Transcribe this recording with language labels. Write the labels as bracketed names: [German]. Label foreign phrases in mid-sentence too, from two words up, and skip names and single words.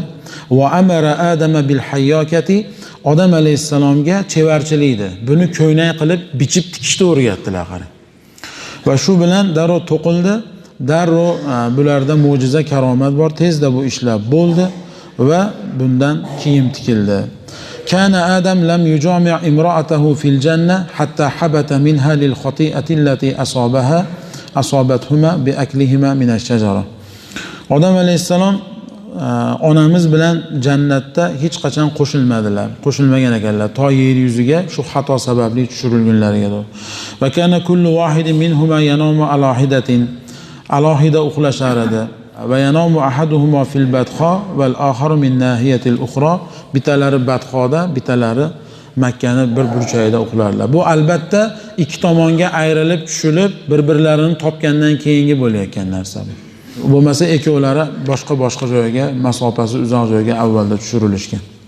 [Arabic] وأمر آدم بالحياكة, [Uzbek] Odam alayhissalomga chevarchilikdi. Buni ko'ylak qilib bichib tikishni o'rgatdilar qarang. Va shu bilan darrov to'qildi. Darrov bularda mo'jiza karomat bor. Tezda bu ishlar bo'ldi va bundan kiyim tikildi. [Arabic] كان آدم لم يجامع امرأته في الجنة حتى هبط منها للخطيئة التي أصابتهما بأكلهما من الشجرة. [Uzbek] Odam alayhissalom onamiz bilan jannatda hech qachon qo'shilmadilar, qo'shilmagan ekanlar, to yer yuziga shu xato sababli tushirilgunlariga. [Arabic] وكان كل واحد منهما ينام على حدة, [Uzbek] alohida uxlashar edi. [Arabic] وينام أحدهما في البطحاء والآخر من ناحية الأخرى, [Uzbek] bitalari badxoda, bitalari Makkani bir burchagida uxlarlar. Bu albatta ikki tomonga ayrilib tushilib, bir-birlarini topgandan keyingi bo'layotgan narsa bu. Bo'lmasa ikkovlari boshqa joyga, masofasi uzoq joyga avvalda tushirilishgan.